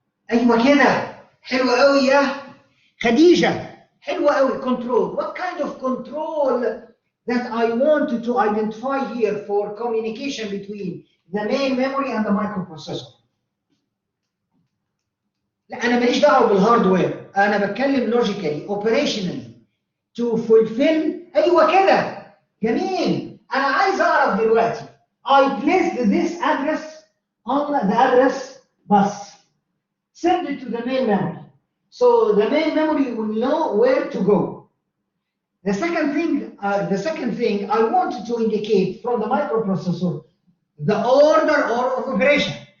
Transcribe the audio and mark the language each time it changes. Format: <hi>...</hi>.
<ar>ايوه كده. حلوه قوي يا خديجه. حلوه قوي. Control.</ar> <en>What kind of control that I want to identify here for communication between the main memory and the microprocessor?</en> <ar>لا انا ماليش دعوه بالهاردوير، انا بتكلم</ar> <en>logically operationally to fulfill.</en> <ar>ايوه كده. جميل. انا عايز اعرف دلوقتي</ar> <en>I placed this address on the address bus. Send it to the main memory. So the main memory will know where to go. The second thing I wanted to indicate from the microprocessor the order of operation.</en>